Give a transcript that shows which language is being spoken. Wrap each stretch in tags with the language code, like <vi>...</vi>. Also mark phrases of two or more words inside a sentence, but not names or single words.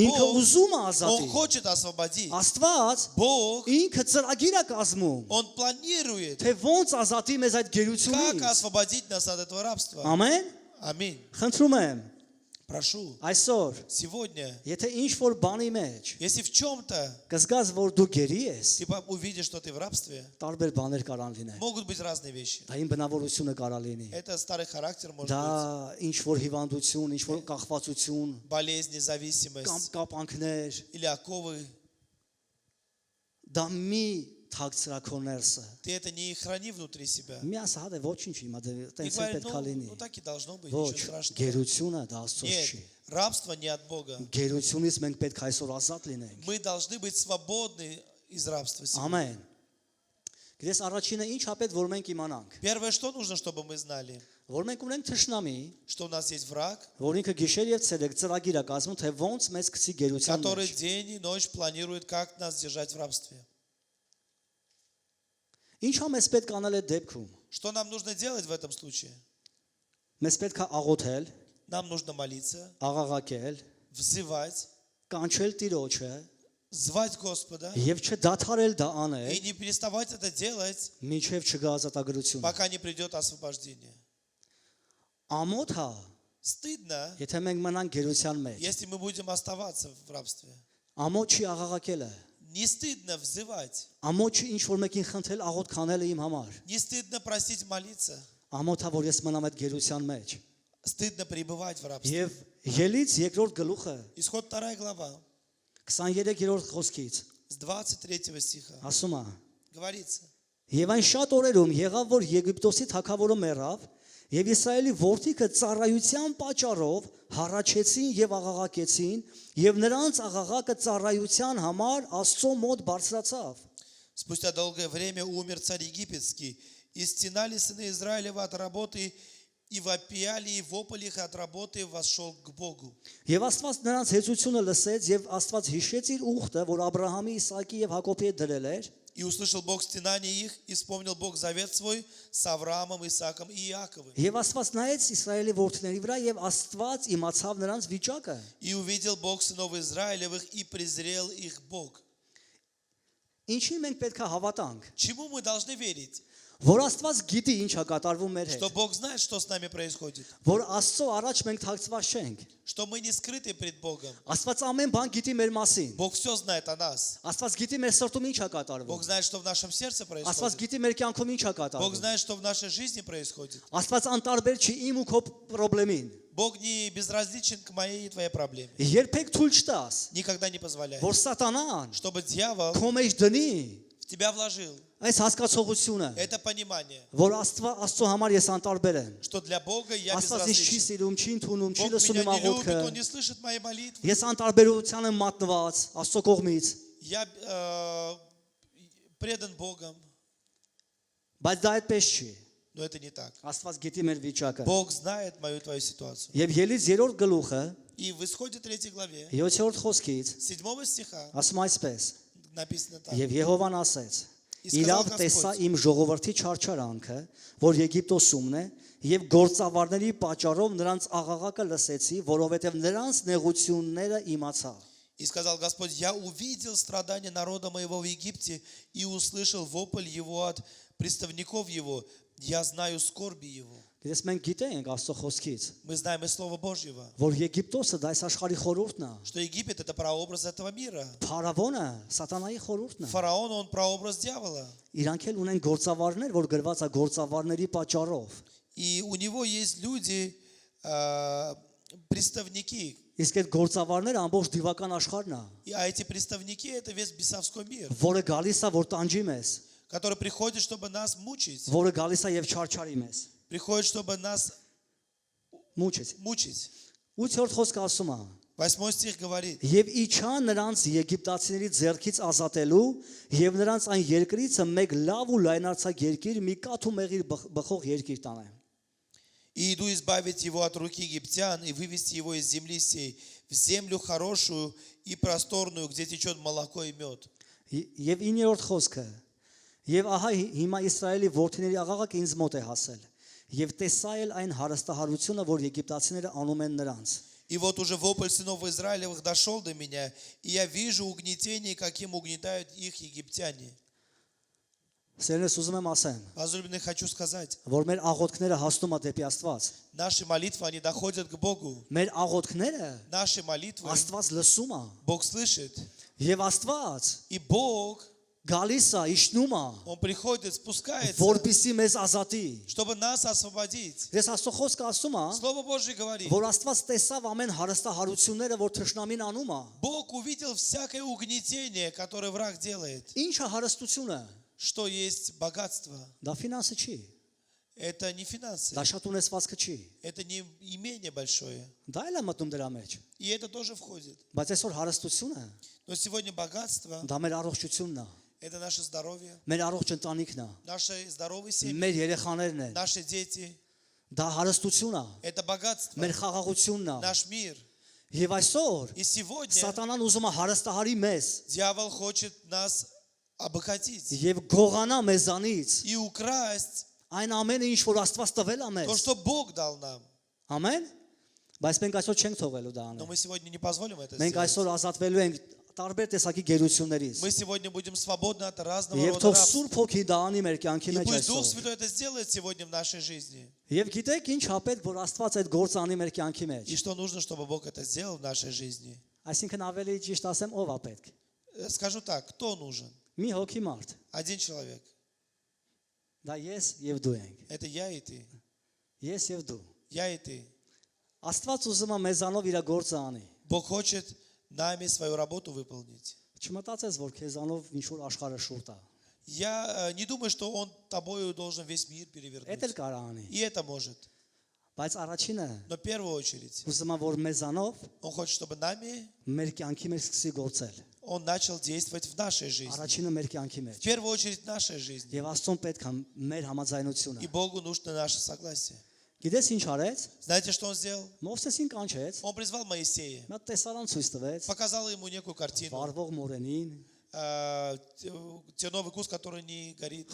<hy>ինքը</hy> <ru>Бог,</ru> <hy>ուզում է</hy> <ru>Он</ru> <hy>ազատի։</hy> <ru>хочет освободить.</ru> <hy>Աստված</hy> <ru>Бог,</ru> <hy>ինքը ծրագիր է կազմում,</hy> <ru>Он планирует,</ru> <hy>թե ոնց ազատի մեզ այդ</hy> <ru>как</ru> <hy>գերությունից։</hy> <ru>освободить нас от этого рабства.</ru> <hy>Ամեն։</hy> <ru>Аминь.</ru> <hy>Խնդրում եմ,</hy> <ru>Прошу,</ru> <hy>այսօր,</hy> <ru>сегодня,</ru> <hy>եթե ինչ որ բանի մեջ</hy> <ru>если в чем-то</ru> <hy>կզգաս, որ դու գերի ես,</hy> <ru>ты увидишь, что ты в рабстве,</ru> <hy>տարբեր բաներ կարան լինեն։</hy> <ru>могут быть разные вещи.</ru> <hy>Դա իմ բնավորությունը կարա լինի։</hy> <ru>Это старый характер, может</ru> <hy>Դա</hy> <ru>быть,</ru> <hy>ինչ որ հիվանդություն, ինչ որ կախվածություն,</hy> <ru>болезнь,</ru> <hy>կամ</hy> <ru>зависимость</ru> <hy>կապանքներ,</hy> <ru>или оковы.</ru> <hy>դա մի թաքցրա քո ներսը։</hy> <ru>Ты это не храни внутри себя.</ru> <hy>Մի ասա դե ոչինչ հիմա դե</hy> <ru>И</ru> <hy>տենց է</hy> <ru>говорит,</ru> <hy>պետք է լինի։</hy> <ru>ну так и должно быть,</ru> <hy>Ոչ,</hy> <ru>ничего страшного.</ru> <hy>գերությունը դա Աստծոց</hy> <ru>Нет,</ru> <hy>չի։</hy> <ru>рабство не от Бога.</ru> <hy>Գերությունից մենք պետք է այսօր ազատ լինենք։</hy> <ru>Мы должны быть свободны из рабства сегодня.</ru> <hy>Ամեն։ Գիտես առաջինը ինչ է պետք որ մենք իմանանք։</hy> <ru>Первое, что нужно, чтобы мы знали,</ru> <hy>Որ մենք ունենք թշնամի,</hy> <ru>что у нас есть враг,</ru> <hy>որ ինքը գիշեր եւ ցերեկ ծրագիր է կազմում, թե ոնց մեզ գցի գերության</hy> <ru>который</ru> <hy>մեջ։</hy> <ru>день и ночь планирует, как нас держать в рабстве.</ru> <hy>Ինչ է մեզ պետք անել այդ դեպքում։</hy> <ru>Что нам нужно делать в этом случае?</ru> <hy>Մեզ պետք է աղոթել,</hy> <ru>Нам нужно молиться,</ru> <hy>աղաղակել,</hy> <ru>взывать,</ru> <hy>կանչել Տիրոջը</hy> <ru>звать Господа</ru> <hy>եւ չդադարել դա</hy> <ru>и</ru> <hy>անել,</hy> <ru>не переставать это делать,</ru> <hy>մինչեւ չգա ազատագրությունը։</hy> <ru>пока не придет освобождение.</ru> <hy>Ամոթ է,</hy> <ru>Стыдно,</ru> <hy>եթե մենք մնանք գերության մեջ։</hy> <ru>если мы будем оставаться в рабстве.</ru> <hy>Ամոթ չի աղաղակելը։</hy> <ru>Не стыдно взывать,</ru> <hy>Ամոթ չի ինչ որ մեկին խնդրել աղոթ կանելը իմ համար։</hy> <ru>не стыдно просить молиться,</ru> <hy>Ամոթ է որ ես մնամ այդ գերության մեջ։</hy> <ru>стыдно пребывать в рабстве.</ru> <hy>Եվ Ելից երկրորդ գլուխը</hy> <ru>Исход 2 глава,</ru> <hy>23-րդ խոսքից</hy> <ru>с 23 стиха,</ru> <hy>ասում է.</hy> <ru>говорится,</ru> <hy>Եվ այն շատ օրերում եղավ, որ Եգիպտոսի թագավորը մեռավ, եւ Իսրայելի որդիքը ծառայության պատճառով հառաչեցին եւ աղաղակեցին, եւ նրանց աղաղակը ծառայության համար Աստծո мод բարձրացավ։</hy> <ru>спустя долгое время умер царь египетский, и стенали сыны Израилева от работы, и вопияли, и вопль их от работы вошел к Богу.</ru> <hy>Եվ Աստված նրանց հեծությունը լսեց եւ Աստված հիշեց իր ուխտը, որ Աբ รา համի, Իսահակի եւ Հակոբի հետ դրել էր,</hy> <ru>И услышал Бог стенание их, и вспомнил Бог завет свой с Авраамом, Исааком и Иаковым.</ru> <hy>եւ Աստված նայեց Իսրայելի որդիների վրա եւ Աստված իմացավ նրանց վիճակը։</hy> <ru>И увидел Бог сынов Израилевых, и презрел их Бог.</ru> <hy>Ինչի մենք պետք է հավատանք,</hy> <ru>Чему мы должны верить?</ru> <hy>որ Աստված գիտի ինչ է կատարվում մեր</hy> <ru>Что</ru> <hy>հետ,</hy> <ru>Бог знает, что с нами происходит.</ru> <hy>որ Աստծո առաջ մենք թաքցված չենք։</hy> <ru>Что мы не скрыты пред Богом.</ru> <hy>Աստված ամեն բան գիտի մեր մասին։</hy> <ru>Бог все знает о нас.</ru> <hy>Աստված գիտի մեր սրտում ինչ է</hy> <ru>Бог</ru> <hy>կատարվում։</hy> <ru>знает, что в нашем сердце</ru> <hy>Աստված</hy> <ru>происходит.</ru> <hy>գիտի մեր կյանքում ինչ է</hy> <ru>Бог</ru> <hy>կատարվում։</hy> <ru>знает, что в нашей жизни происходит.</ru> <hy>Աստված անտարբեր չի իմ ու քո խնդրին։</hy> <ru>Бог не безразличен к моей и твоей проблеме.</ru> <hy>Երբեք թույլ չտաս,</hy> <ru>Никогда не позволяет.</ru> <hy>որ սատանան</hy> <ru>Чтобы дьявол</ru> <hy>քո մեջ դնի</hy> <ru>в тебя вложил</ru> <hy>այս հասկացողությունը,</hy> <ru>это понимание,</ru> <hy>որ Աստծո համար ես անտարբեր եմ։</hy> <ru>что для Бога я</ru> <hy>Աստված ինձ չի</hy> <ru>безразличен.</ru> <hy>սիրում, չի ընդունում, չի</hy> <ru>Бог</ru> <hy>լսում</hy> <ru>меня</ru> <hy>իմ</hy> <ru>не любит,</ru> <hy>աղոթքը։</hy> <ru>Он не слышит моей молитвы.</ru> <hy>Ես անտարբերության եմ մատնված Աստծո կողմից,</hy> <ru>Я предан Богом,</ru> <hy>բայց դա այդպես չի։</hy> <ru>но это не так.</ru> <hy>Աստված գիտի մեր վիճակը։</hy> <ru>Бог знает мою твою ситуацию.</ru> <hy>Եվ Ելից 3-րդ գլուխը</hy> <ru>И в Исходе 3 главе,</ru> <hy>7-րդ խոսքից</hy> <ru>7 стиха</ru> <hy>ասում այսպես.</hy> <ru>написано так.</ru> <hy>Եվ Եհովան ասեց. Իսկ Իրավ</hy> <ru>сказал</ru> <hy>տեսա</hy> <ru>Господь.</ru> <hy>իմ ժողովրդի չարչարանքը, որ Եգիպտոսումն է, եւ գործավարների պատճառով նրանց աղաղակը լսեցի, որովհետեւ նրանց նեղությունները իմացա։</hy> <ru>И сказал Господь, я увидел страдания народа моего в Египте и услышал вопль его от представников его. Я знаю скорби его.</ru> <hy>Գիտես մենք գիտենք Աստծո խոսքից,</hy> <ru>Мы знаем из Слова Божьего,</ru> <hy>որ Եգիպտոսը դա այս աշխարհի խորհուրդն է,</hy> <ru>что Египет это прообраз этого мира.</ru> <hy>Փարավոնը սատանայի խորհուրդն է։</hy> <ru>Фараон, он прообраз дьявола.</ru> <hy>Իրանք էլ ունեն գործավարներ, որ գրված է գործավարների պատճառով։</hy> <ru>И у него есть люди, представники.</ru> <hy>Իսկ այդ գործավարները ամբողջ դիվական աշխարհն է,</hy> <ru>А эти представники это весь бесовской мир,</ru> <hy>որը գալիս է որ տանջի մեզ,</hy> <ru>который приходит, чтобы нас мучить.</ru> <hy>որը գալիս է եւ չարչարի մեզ։</hy> <ru>Приходит, чтобы нас Մուչից։ мучить.</ru> <hy>8-րդ խոսքը ասում է.</hy> <ru>8 стих говорит.</ru> <hy>Եվ իջա նրանց եգիպտացիների ձեռքից ազատելու եւ նրանց այն երկրիցը մեկ լավ ու լայնարձակ երկիր մի կաթ ու մեղիր բխող երկիր տանեմ։</hy> <ru>И иду избавить его от руки египтян и вывести его из земли сей в землю хорошую и просторную, где течет молоко и мед.</ru> <hy>Եվ 9-րդ խոսքը. Եվ ահա հիմա Իսրայելի որդիների աղաղակը ինձ մոտ է հասել։ Եվ տեսա էլ այն հարստահարությունը, որ եգիպտացիները անում են նրանց։</hy> <ru>И вот уже вопль сынов Израилевых дошел до меня, и я вижу угнетение, каким угнетают их египтяне.</ru> <hy>Սերնես ուզում եմ ասեմ,</hy> <ru>Возлюбленный, хочу сказать,</ru> <hy>որ մեր աղոթքները հասնում է дեպի Աստված։</hy> <ru>наши молитвы, они доходят к Богу.</ru> <hy>Մեր աղոթքները</hy> <ru>Наши молитвы</ru> <hy>Աստված լսում է։</hy> <ru>Бог слышит.</ru> <hy>Եվ Աստված</hy> <ru>И Бог,</ru> <hy>գալիս է, իշնում է,</hy> <ru>Он приходит, спускается,</ru> <hy>որպեսզի մեզ ազատի։</hy> <ru>чтобы нас освободить.</ru> <hy>Ես Աստծո խոսքը ասում եմ,</hy> <ru>Слово Божье говорит,</ru> <hy>որ Աստված տեսավ ամեն հարստահարությունները, որ թշնամին անում է։</hy> <ru>Бог увидел всякое угнетение, которое враг делает.</ru> <hy>Ինչ է հարստությունը։</hy> <ru>Что есть богатство?</ru> <hy>Դա ֆինանսը չի,</hy> <ru>Это не финансы,</ru> <hy>դա շատ ունեցվածքը չի։</hy> <ru>это не имение большое.</ru> <hy>Դա էլ է մտնում դրա մեջ։</hy> <ru>И это тоже входит.</ru> <hy>Բայց այսօր հարստությունը</hy> <ru>Но сегодня богатство</ru> <hy>դա մեր առողջությունն է, –</hy> <ru>это наше здоровье,</ru> <hy>մեր առողջ ընտանիքն է,</hy> <ru>наши здоровые семьи,</ru> <hy>մեր երեխաներն են։</hy> <ru>наши дети.</ru> <hy>Դա հարստություն է,</hy> <ru>Это богатство,</ru> <hy>մեր խաղաղությունն է։</hy> <ru>наш мир.</ru> <hy>Եվ այսօր</hy> <ru>И сегодня</ru> <hy>սատանան ուզում է հարստահարի մեզ</hy> <ru>дьявол хочет нас обогатить</ru> <hy>եւ գողանա մեզանից</hy> <ru>и украсть</ru> <hy>այն ամենը, ինչ որ Աստված տվել է</hy> <ru>то,</ru> <hy>մեզ։</hy> <ru>что Бог дал нам.</ru> <hy>Ամեն։ Բայց մենք այսօր չենք թողելու դա</hy> <ru>Но</ru> <hy>անել։</hy> <ru>мы сегодня не позволим это</ru> <hy>Մենք</hy> <ru>сделать.</ru> <hy>այսօր ազատվելու ենք տարբեր տեսակի գերություններից։</hy> <ru>Мы сегодня будем свободны от разного</ru> <hy>Եվ</hy> <ru>рода</ru> <hy>թող</hy> <ru>рабства.</ru> <hy>Սուրբ Հոգի դա անի մեր կյանքի</hy> <ru>И</ru> <hy>մեջ</hy> <ru>пусть Дух</ru> <hy>այսօր։</hy> <ru>Святой это сделает сегодня в нашей жизни.</ru> <hy>Եվ գիտեք ինչ հապետ, որ Աստված այդ գործը անի մեր կյանքի մեջ։</hy> <ru>И что нужно, чтобы Бог это сделал в нашей жизни.</ru> <hy>Այսինքն ավելի ճիշտ ասեմ, ով է պետք։</hy> <ru>Скажу так, кто нужен?</ru> <hy>Մի հոգի մարդ։</hy> <ru>Один человек.</ru> <hy>Դա ես եւ դու ենք։</hy> <ru>Это я и ты.</ru> <hy>Ես եւ դու։</hy> <ru>Я и ты.</ru> <hy>Աստված ուզում է մեզանով իր գործը անի։</hy> <ru>Бог хочет нами свою работу выполнить.</ru> <hy>Չմտածես, որ քեզանով ինչ որ աշխարհը շուտ է։</hy> <ru>Я не думаю, что Он тобою должен весь мир</ru> <hy>Էդ էլ</hy> <ru>перевернуть.</ru> <hy>կարա անի։</hy> <ru>И это может.</ru> <hy>Բայց առաջինը</hy> <ru>Но в первую очередь</ru> <hy>ուզում է որ մեզանով</hy> <ru>Он хочет, чтобы нами</ru> <hy>մեր կյանքի մեջ սկսի գործել։</hy> <ru>Он начал действовать в нашей жизни.</ru> <hy>Առաջինը մեր կյանքի մեջ։</hy> <ru>В первую очередь в нашей жизни.</ru> <hy>Եվ Աստծուն պետք է մեր համաձայնությունը։</hy> <ru>И Богу нужно наше согласие.</ru> <hy>Գիտես ինչ արեց։</hy> <ru>Знаете, что Он сделал?</ru> <hy>Մովսեսին կանչեց,</hy> <ru>Он призвал Моисея,</ru> <hy>նա տեսարան ցույց տվեց,</hy> <ru>показал ему некую картину.</ru> <hy>վարվող մորենին,</hy> <ru>Терновый куст, который не горит,</ru>